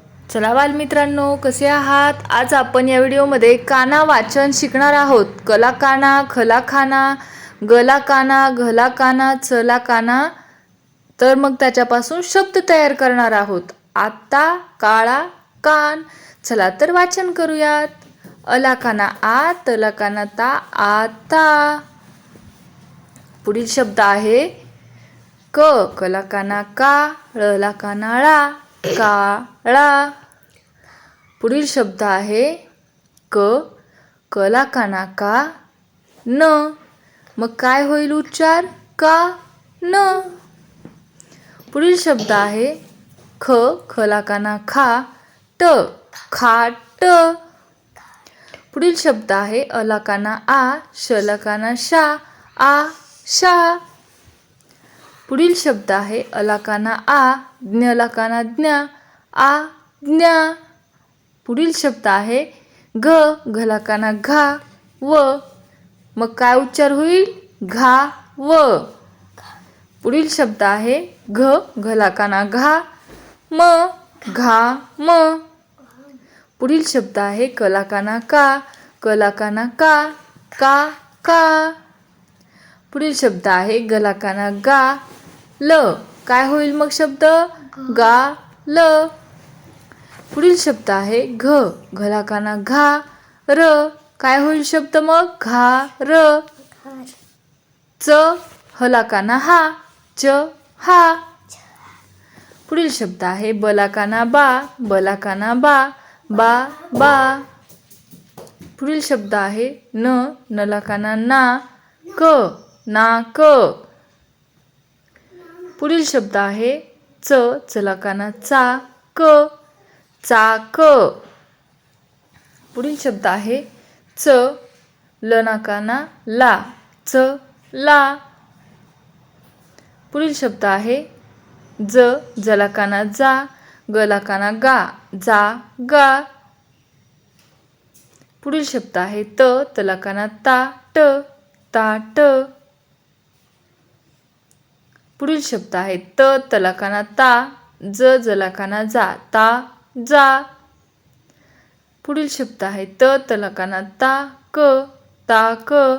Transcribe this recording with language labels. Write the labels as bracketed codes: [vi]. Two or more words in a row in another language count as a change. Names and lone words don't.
[mr] चला बालमित्रांनो, कसे आहात? आज आपण या व्हिडिओमध्ये काना वाचन शिकणार आहोत. कला काना, खला खाना, गला काना, घला काना, चला काना. तर मग त्याच्यापासून शब्द तयार करणार आहोत. आता, काळा, कान. चला तर वाचन करूयात. अला काना आ, तला काना ता, आता. पुढील शब्द आहे क, कला काना का, ळला काना ळा, काळा. पुढील शब्द आहे क, कला काना का, न. मग काय होईल उच्चार? का, न. पुढील शब्द आहे ख, खला काना खा, ट, खाट. पुढील शब्द आहे अला काना आ, शला काना शा, आशा. पुढील शब्द आहे अला काना आ, ज्ञला काना ज्ञा, आज्ञा. पुढील शब्द आहे घ, घला काना घा, व. मग काय उच्चार होईल? घा, व. पुढील शब्द आहे घ, घला काना घा, म, घा, म. पुढील शब्द आहे कला काना का, कला काना का, का. पुढील शब्द आहे गला काना गा, ल. काय होईल मग शब्द? गा, ल. पुढील शब्द आहे घ, घला काना घा, र. काय होईल शब्द मग? घा, र. च, हला काना हा, च, हा. पुढील शब्द आहे बला काना बा, बला काना बा, बा. पुढील शब्द आहे न, नला काना ना, क, नाक. पुढील शब्द आहे च, चला काना चा, क, चाक. पुढील शब्द आहे च, लना काना ला, च, ला. पुढील शब्द आहे ज, जला काना जा, गला काना गा, जा, गा. पुढील शब्द आहे त, तला काना ता, ट, ताट. पुढील शब्द आहे त, तला काना ता, ज, जला काना जा, ता, जा. पुढील शब्द आहे त, तला काना ता, क, ताक.